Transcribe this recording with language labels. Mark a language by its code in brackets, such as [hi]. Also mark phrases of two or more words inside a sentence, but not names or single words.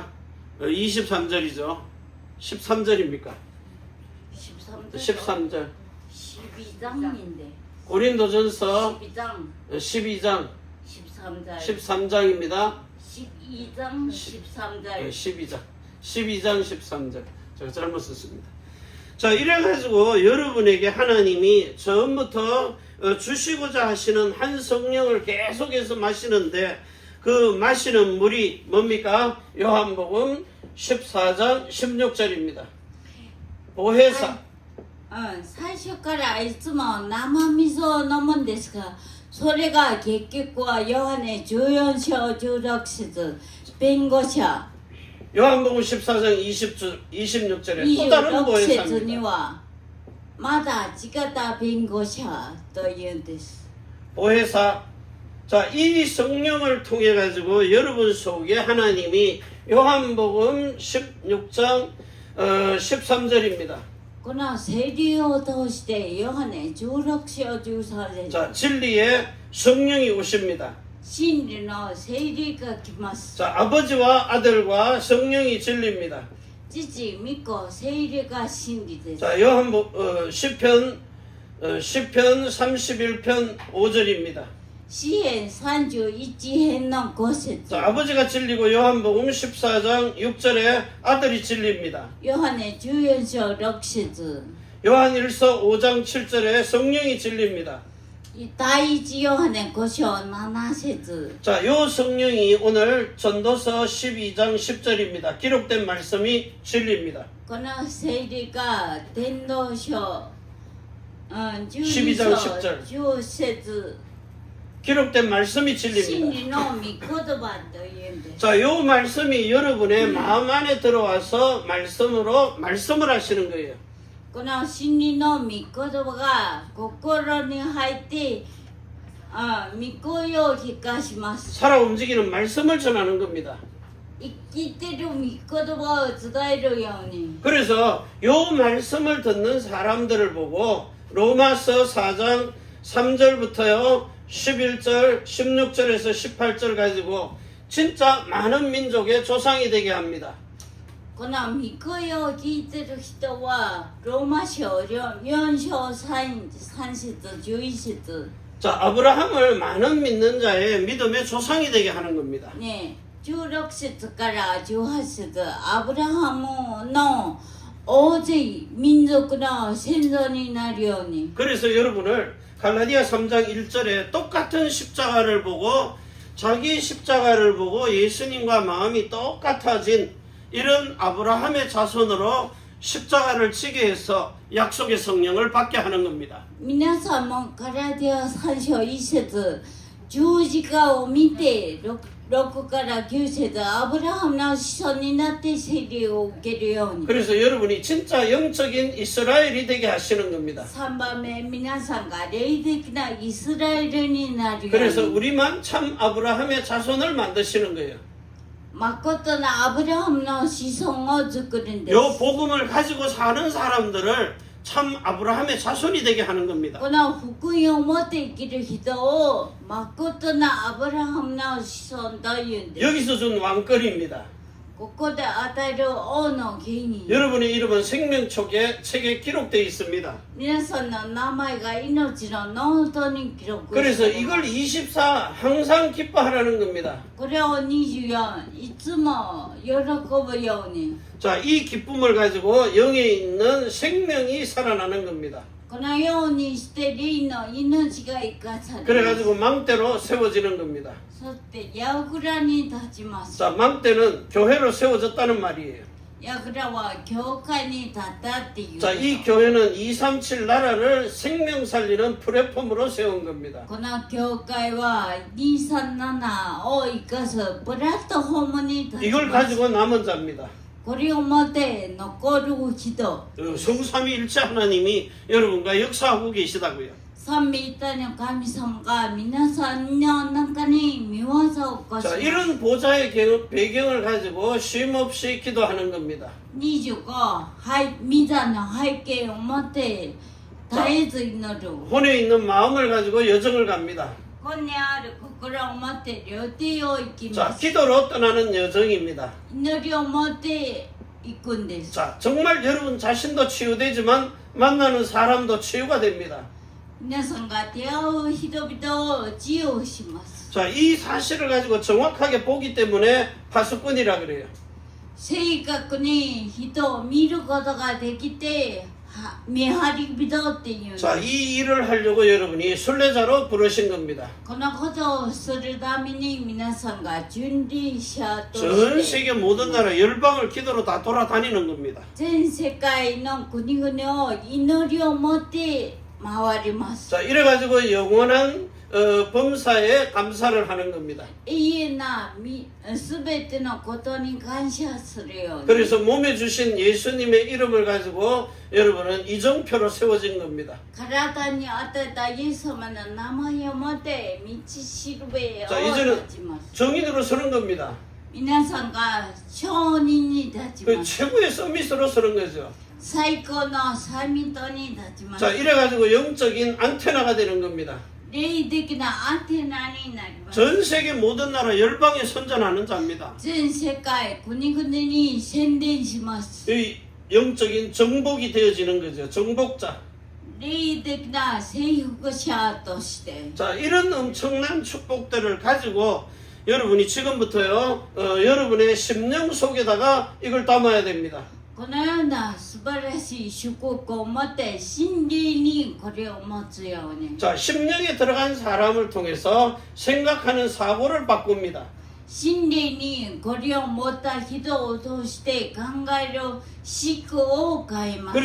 [ko] 23절이죠. 13절입니까? 13절. 12장인데. 고린도전서 12장. 12장 13절. 13장입니다. 12장 13절. 12장 13절. 제가 잘못 썼습니다. 자, 이래가지고 여러분에게 하나님이 처음부터 주시고자 하시는 한 성령을 계속해서 마시는데 그 마시는 물이 뭡니까? 요한복음 14장 16절입니다. 보혜사. [ja] 最初からいつも生水を飲むんですが、それが結局はヨハネ14章16節弁護者 [ko] 요한복음 14장 26절에 또 다른 [ja] 26 節に [ko] 보혜사입니다. [ja] はまだ違った弁護者というんです。 [ko] 보혜사. 자, 이 성령을 통해 가지고 여러분 속에 하나님이 요한복음 16장 13절입니다. [ja] この聖霊を通してヨハネ16章13節 [ko] 자, 진리의 성령이 오십니다. [ja] 真理の聖霊が来ます。 [ko] 자, 아버지와 아들과 성령이 진리입니다. [ja] 父、御子、聖霊が真理です。 [ko] 자, 시편 31편 5절입니다. [ja] 詩編31編の5節 [ko] 자, 아버지가 진리고 요한복음 14장 6절에 아들이 진리입니다. [ja] ヨハネ14章6節 [ko] 요한일서 5장 7절에 성령이 진리입니다. [ja] 第一ヨハネ5章7節 [ko] 자, 요 성령이 오늘 전도서 12장 10절입니다. 기록된 말씀이 진리입니다. [ja] この聖霊が伝道書12 [ko] 12장 [ja] 章 [ko] 10절 [ja] 10節 [ko] 기록된 말씀이 [ja] 真 [ko] 진리입니다. [ja] 理の御言葉というんです。 [ko] 자, 요 말씀이 여러분의 마음 안에 들어와서 말씀을 하시는 거예요. [ja] この真理の御言葉が心に入って御声を聞かします。 [ko] 살아 움직이는 말씀을 전하는 겁니다. [ja] 生きてる御言葉を伝えるように。 [ko] 그래서 요 말씀을 듣는 사람들을 보고 로마서 4장 3절부터요 11절 16절에서 18절 가지고 진짜 많은 민족의 조상이 되게 합니다. [ja] この御声を聞いてる人はローマ書4章3節11節 [ko] 자, 아브라함을 많은 믿는 자의 믿음의 조상이 되게 하는 겁니다. [ja] ね16節から18節アブラハムの大勢民族の先祖になるように。 [ko] 그래서 여러분을 갈라디아 3장 1절에 똑같은 십자가를 보고 자기 십자가를 보고 예수님과 마음이 똑같아진 이런 아브라함의 자손으로 십자가를 지게 해서 약속의 성령을 받게 하는 겁니다. [ja] 皆さんもガラティア3章1節十字架を見て 6から9節アブラハムの子孫になって洗礼を受けるように。 [ko] 그래서 여러분이 진짜 영적인 이스라엘이 되게 하시는 겁니다. [ja] 3 番目皆さんが霊的なイスラエルになるよう [ko] 그래서 [ja] に。 [ko] 우리만 참 아브라함의 자손을 만드시는 거예요. [ja] 誠のアブラハムの子孫を作るんです。 [ko] 요 복음을 가지고 사는 사람들을 참 아브라함의 자손이 되게 하는 겁니다. [ja] この福音を持って生きる人を誠のアブラハムの子孫というんです。 [ko] 여기서 준 왕권입니다. [ja] ここで与える王の権威。 [ko] 여러분의 이름은 생명책에 기록되어 있습니다. [ja] 皆さんの名前が命のノートに記録 [ko] 그래서 [ja] されま [ko] 이걸 [ja] す。 [ko] 24 항상 기뻐하라는 겁니다. [ja] これを24いつも喜ぶように。 [ko] 자, 이 기쁨을 가지고 영에 있는 생명이 살아나는 겁니다. [ja] このようにして霊の命が生かされます。 [ko] 그래가지고 망대로 세워지는 겁니다. [ja] そしてヤグラに立ちます。 [ko] 자, 망대는 교회로 세워졌다는 말이에요. [ja] ヤグラは教会に立ったっていう。 [ko] 자, 이 교회는 237 나라를 생명 살리는 플랫폼으로 세운 겁니다. [ja] この教会は237を生かすプラットフォームに立ち [ko] 이걸 [ja] ます。 [ko] 가지고 남은 자입니다. [ja] これをもって残る人。 [ko] 성삼위일체 하나님이 여러분과 역사하고 계시다고요. [ja] 三位一体の神様が皆さんの中に見業を起こしま [ko] 자, [ja] す。 [ko] 이런 보좌의 배경을 가지고 쉼없이 기도하는 겁니다. [ja] 25、はい、ミザの背景を持って絶えず祈る。 [ko] 혼에 있는 마음을 가지고 여정을 갑니다. [ja] ここにある心を持って料亭を行き [ko] 자, [ja] ます。 [ko] 기도로 떠나는 여정입니다. [ja] 祈りを持って行くんです。 [ko] 자, 정말 여러분 자신도 치유되지만 만나는 사람도 치유가 됩니다. [ja] 皆さんが出会う人々を自由します。 [ko] 자, 이 사실을 가지고 정확하게 보기 때문에 파수꾼이라 그래요. [ja] 正確に人を見ることができて、見張り人っていう。 [ko] 자, 이 일을 하려고 여러분이 순례자로 부르신 겁니다. [ja] このことをするために皆さんが準備者と [ko] 전 [ja] して [ko] 세계 모든 나라 열방을 기도로 다 돌아다니는 겁니다. [ja] 全世界の国々を祈りを持って回ります。 [ko] 자, 이래가지고 영원한 범사에 감사를 하는 겁니다. [ja] 永遠なすべてのことに感謝するように。 [ko] 그래서 몸에 주신 예수님의 이름을 가지고 여러분은 이정표로 세워진 겁니다. [ja] 体に与えたイエス様の名前を持って道しるべを [ko] 자, 이제는 [ja] 立ちます。 [ko] 정인으로 서는 겁니다. [ja] 皆さんが証人に立ち [ko] 그 [ja] ます。 [ko] 최고의 서밋으로 서는 거죠. [ja] 最高のサミットに立ちます。 [ko] 자, 이래가지고 영적인 안테나가 되는 겁니다. [ja] 霊的なアンテナになります。 [ko] 전 세계 모든 나라 열방에 선전하는 자입니다. [ja] 全世界国々に宣伝します。 [ko] 이 영적인 정복이 되어지는 거죠. 정복자. [ja] 霊的な征服者として。 [ko] 자, 이런 엄청난 축복들을 가지고 여러분이 지금부터요, 여러분의 심령 속에다가 이걸 담아야 됩니다. [ja] このような素晴らしい祝福を持って真理にこれを持つように。 [ko] 자, 심령에 들어간 사람을 통해서 생각하는 사고를 바꿉니다. [ja] 真理にこれを持った人を通して考える思考を変えます。